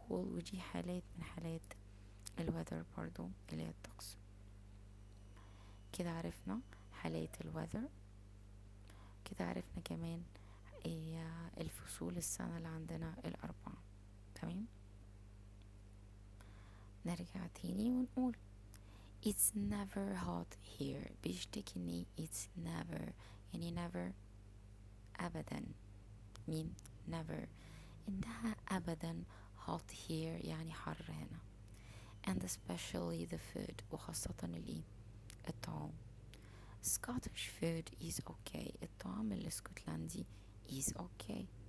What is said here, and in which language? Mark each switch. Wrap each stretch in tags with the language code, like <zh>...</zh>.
<ar>ودي حالات من حالات الويذر برضو اللي هي الطقس. كده عرفنا حالات الويذر، كده عرفنا كمان الفصول السنة اللي عندنا الأربعة. تمام. نرجع تاني ونقول</ar> <en>it's never hot here،</en> <ar>بيشتكي</ar> <en>it's never،</en> <ar>يعني</ar> <en>never</en> <ar>أبدا. مين؟</ar> <en>never،</en> <ar>إنها أبدا</ar> <en>hot here</en> <ar>يعني حر هنا.</ar> <en>and especially the food،</en> <ar>وخاصة الطعام.</ar> <en>Scottish food is okay،</en> <ar>الطعام الاسكتلندي</ar> <en>is okay.</en>